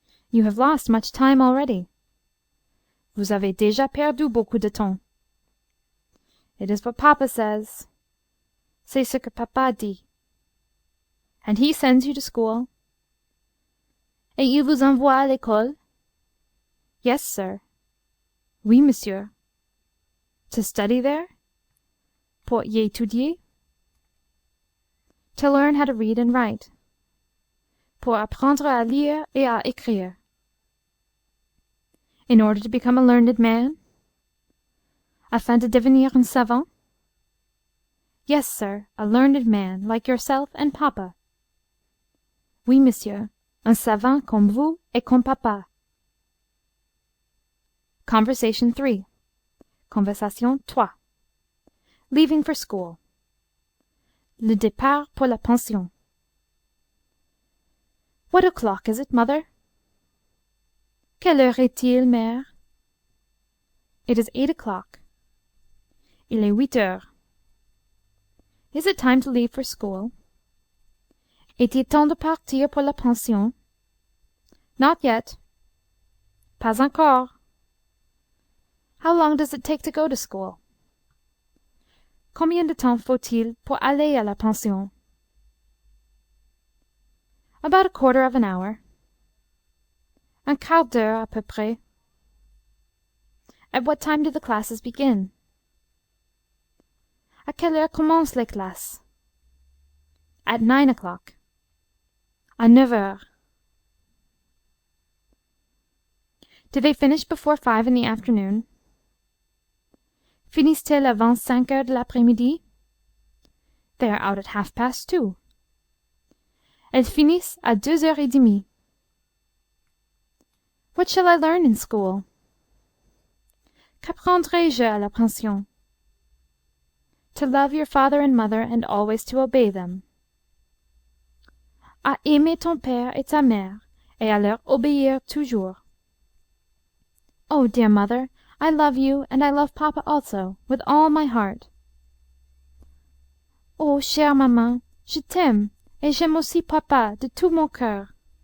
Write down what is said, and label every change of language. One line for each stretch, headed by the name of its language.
English: You have lost much time already.
French: Vous avez déjà perdu beaucoup de temps.
English: It is what papa says.
French: C'est ce que papa dit.
English: And he sends you to school.
French: Et il vous envoie à l'école?
English: Yes, sir.
French: Oui, monsieur.
English: To study there?
French: Pour y étudier.
English: To learn how to read and write.
French: Pour apprendre à lire et à écrire.
English: In order to become a learned man.
French: Afin de devenir un savant.
English: Yes, sir, a learned man, like yourself and papa.
French: Oui, monsieur, un savant comme vous et comme papa.
English: Conversation 3. Conversation 3. Leaving for school.
French: Le départ pour la pension.
English: What o'clock is it, mother?
French: Quelle heure est-il, mère?
English: It is 8 o'clock.
French: Il est 8 heures.
English: Is it time to leave for school?
French: Est-il temps de partir pour la pension? Not yet. Pas encore.
English: How long does it take to go to school?
French: Combien de temps faut-il pour aller à la pension?
English: About a quarter of an hour.
French: Un quart d'heure à peu près.
English: At what time do the classes begin?
French: À quelle heure commencent les classes?
English: At 9 o'clock.
French: À 9 heures.
English: Do they finish before 5 in the afternoon?
French: Finissent-ils avant 5 heures de l'après-midi?
English: They are out at 2:30.
French: Elles finissent à 2:30.
English: What shall I learn in school?
French: Qu'apprendrai-je à la pension?
English: To love your father and mother and always to obey them.
French: À aimer ton père et ta mère et à leur obéir toujours.
English: Oh, dear mother, I love you and I love papa also, with all my heart.
French: Oh, chère maman, je t'aime et j'aime aussi papa de tout mon cœur.